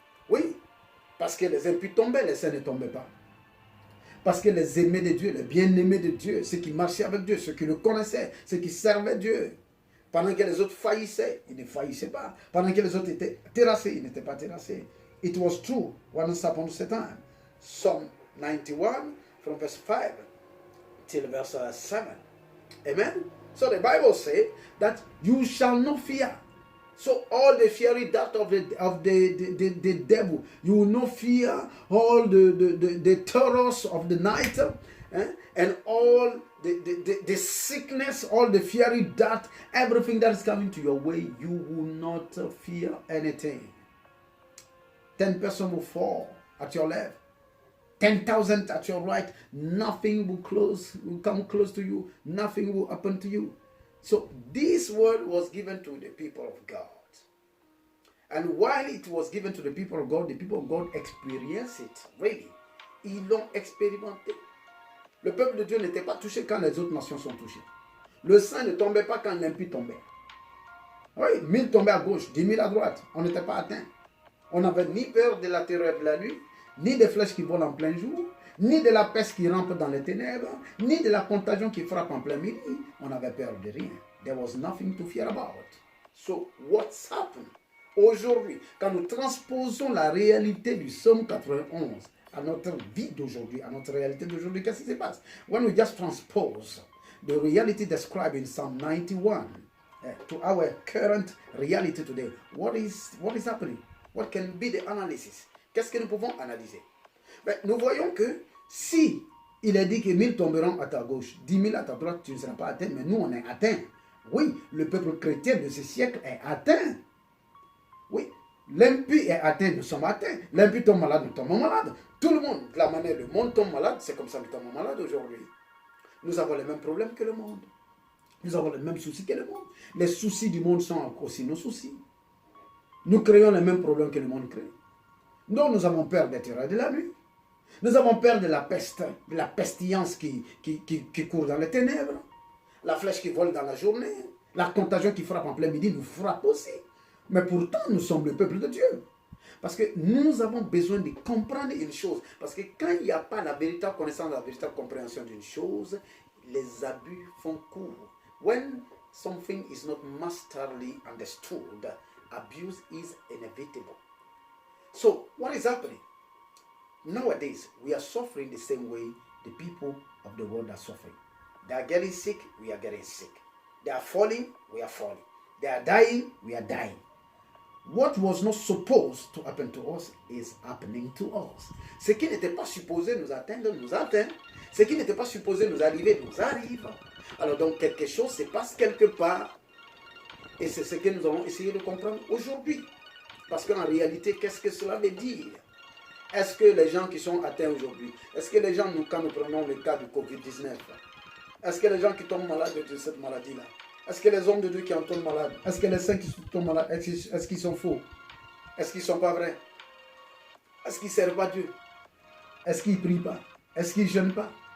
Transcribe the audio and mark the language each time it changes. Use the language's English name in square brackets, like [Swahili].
[French] Oui, parce que les impies tombaient, les saints ne tombaient pas. Parce que les aimés de Dieu, les bien-aimés de Dieu, ceux qui marchaient avec Dieu, ceux qui le connaissaient, ceux qui servaient Dieu, pendant que les autres faillissaient, ils ne faillissaient pas. Pendant que les autres étaient terrassés, ils n'étaient pas terrassés. [English] It was true once upon a time. Psalm 91 from verse 5. till verse 7. Amen. So the Bible says that you shall not fear. So all the fiery dart of the devil, you will not fear all the terrors of the night, and all the sickness, all the fiery dart, everything that is coming to your way, you will not fear anything. 10 persons will fall at your left, 10,000 at your right. Nothing will come close to you. Nothing will happen to you. So this word was given to the people of God. And while it was given to the people of God experienced it. Really. [French] Ils l'ont expérimenté. Le peuple de Dieu n'était pas touché quand les autres nations sont touchées. Le saint ne tombait pas quand l'impie tombait. Oui, 1000 tombaient à gauche, 10 000 à droite. On n'était pas atteint. On n'avait ni peur de la terreur de la nuit, ni des flèches qui volent en plein jour, ni de la peste qui rampe dans les ténèbres, ni de la contagion qui frappe en plein midi. On n'avait peur de rien. [English] There was nothing to fear about. So, what's happened? [French] Aujourd'hui, quand nous transposons la réalité du Psaume 91 à notre vie d'aujourd'hui, à notre réalité d'aujourd'hui, qu'est-ce qui se passe? [English] When we just transpose the reality described in Psalm 91 to our current reality today, what is happening? What can be the analysis? [French] Qu'est-ce que nous pouvons analyser? Ben, nous voyons que si il est dit que 1000 tomberont à ta gauche, 10 000 à ta droite, tu ne seras pas atteint, mais nous on est atteint. Oui, le peuple chrétien de ce siècle est atteint. Oui, l'impie est atteint, nous sommes atteints. L'impie tombe malade, nous tombons malades. Tout le monde, de la manière le monde tombe malade, c'est comme ça que nous tombons malades aujourd'hui. Nous avons les mêmes problèmes que le monde. Nous avons les mêmes soucis que le monde. Les soucis du monde sont aussi nos soucis. Nous créons les mêmes problèmes que le monde crée. Donc nous avons peur des terreurs de la nuit. Nous avons peur de la peste, de la pestilence qui court dans les ténèbres. La flèche qui vole dans la journée. La contagion qui frappe en plein midi nous frappe aussi. Mais pourtant, nous sommes le peuple de Dieu. Parce que nous avons besoin de comprendre une chose. Parce que quand il n'y a pas la véritable connaissance, la véritable compréhension d'une chose, les abus font cours. [English] When something is not masterly understood, abuse is inevitable. So, what is happening? Nowadays, we are suffering the same way the people of the world are suffering. They are getting sick, we are getting sick. They are falling, we are falling. They are dying, we are dying. What was not supposed to happen to us is happening to us. [French] Ce qui n'était pas supposé nous atteindre, nous atteint. Ce qui n'était pas supposé nous arriver, nous arrive. Alors donc quelque chose se passe quelque part. Et c'est ce que nous allons essayer de comprendre aujourd'hui. Parce qu'en réalité, qu'est-ce que cela veut dire? Est-ce que les gens qui sont atteints aujourd'hui, est-ce que les gens, quand nous prenons le cas du Covid-19, est-ce que les gens qui tombent malades de cette maladie-là, est-ce que les hommes de Dieu qui en tombent malades, est-ce que les saints qui tombent malades, est-ce qu'ils sont faux? Est-ce qu'ils ne sont pas vrais? Est-ce qu'ils ne servent pas Dieu? Est-ce qu'ils ne prient pas? Est-ce qu'ils ne jeûnent pas?